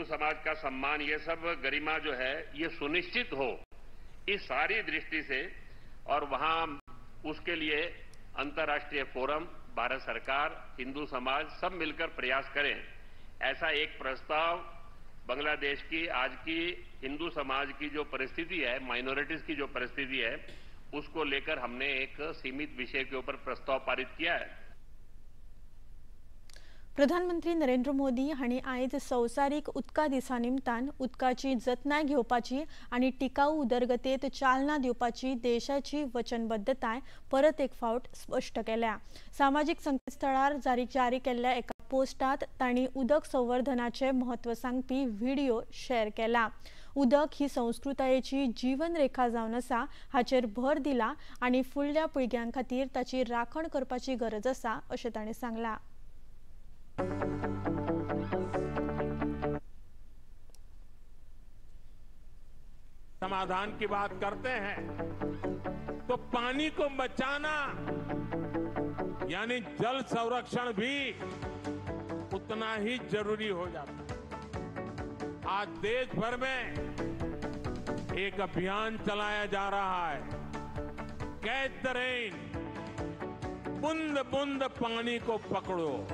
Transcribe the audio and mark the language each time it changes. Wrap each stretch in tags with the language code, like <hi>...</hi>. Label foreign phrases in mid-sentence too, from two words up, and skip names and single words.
<hi>समाज का सम्मान, ये सब गरिमा जो है ये सुनिश्चित हो, इस सारी दृष्टि से और वहां उसके लिए अंतर्राष्ट्रीय फोरम, भारत सरकार, हिंदू समाज सब मिलकर प्रयास करें, ऐसा एक प्रस्ताव बांग्लादेश की आज की हिंदू समाज की जो परिस्थिति है, माइनॉरिटीज की जो परिस्थिति है, उसको लेकर हमने एक सीमित विषय के ऊपर प्रस्ताव पारित किया है।</hi> <kok>प्रधानमंत्री नरेंद्र मोदी हांणी आयज संवसारीक उदका दिसा निमतान उदकाची जतनाय घेवपाची आनी टिकाऊ उदरगतेत चालना दिवपाची देशाची वचनबद्धताय परत एक फावट स्पष्ट केल्या। सामाजीक संकेतस्थळार जारी केल्ल्या एका पोस्टात तांणी उदक संवर्धनाचे महत्व सांगपी व्हिडिओ शेअर केला। उदक ही संस्कृतायेची जीवन रेखा जावन आसा हाचेर भर दिला आनी फुडल्या पिळग्यां खातीर ताची राखण करपाची गरज आसा अशें तांणी सांगला।</kok> <hi>समाधान की बात करते हैं तो पानी को बचाना यानी जल संरक्षण भी उतना ही जरूरी हो जाता है। आज देश भर में एक अभियान चलाया जा रहा है,</hi> <en>catch the rain,</en> <hi>बूंद बूंद पानी को पकड़ो।</hi>